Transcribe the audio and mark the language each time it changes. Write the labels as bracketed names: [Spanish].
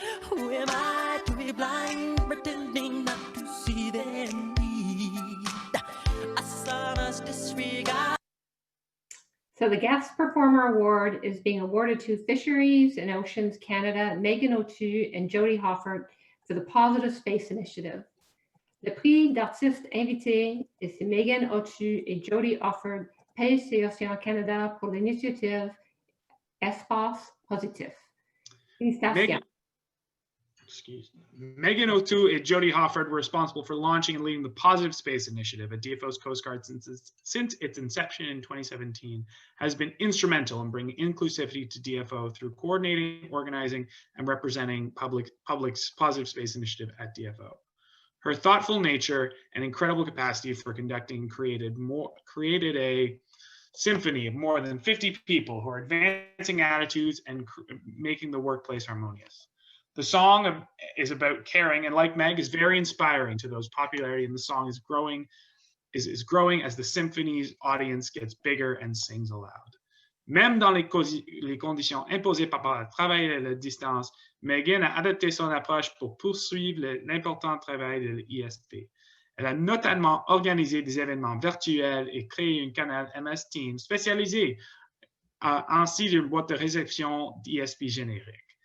[English] Who am I to be blind, pretending not to see their need? I saw us disregard. So the Guest Performer Award is being awarded to Fisheries and Oceans Canada, Megan O'Toole and Jody Hoffert for the Positive Space Initiative. [French] Le prix d'artiste invité est Megan O'Toole et Jody Hoffert, Pêche et Océan Canada pour l'initiative Espace Positif. Félicitations. [English] Megan O'Toole and Jody Hoffert were responsible for launching and leading the Positive Space Initiative at DFO's Coast Guard since its inception in 2017, has been instrumental in bringing inclusivity to DFO through coordinating, organizing, and representing public's Positive Space Initiative at DFO. Her thoughtful nature and incredible capacity for conducting created a symphony of more than 50 people who are advancing attitudes and making the workplace harmonious. The song is about caring, and like Meg, is very inspiring to those. Popularity in the song is growing as the symphony's audience gets bigger and sings aloud. [French] Même dans les conditions imposées par le travail à la distance, Megan a adapté son approche pour poursuivre l'important travail de l'ISP. Elle a notamment organisé des événements virtuels et créé un canal MS Teams spécialisé ainsi d'une boîte de réception d'ISP générique.